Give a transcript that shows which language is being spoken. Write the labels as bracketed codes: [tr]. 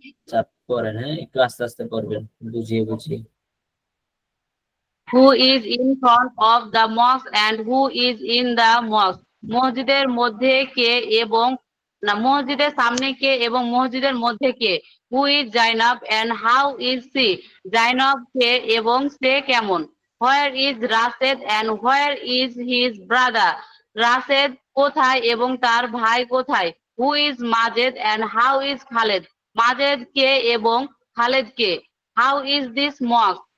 [bn] চাপ করেন, হ্যাঁ, একটু আস্তে আস্তে করবেন, বুঝিয়ে। [en] Who is in front of the mosque and who is in the mosque? [bn] মসজিদের মধ্যে কে এবং না মসজিদের সামনে কে এবং মসজিদের মধ্যে কে? [en] Who is Zainab and how is she? [bn] Zainab কে এবং সে কেমন? [en] Where is Rashid and where is his brother? [bn] Rashed কোথায় এবং তার ভাই কোথায়? [en] Who is Majed and how is Khaled? [bn] Majed কে এবং খালেদ কে? [en] How is this mosque?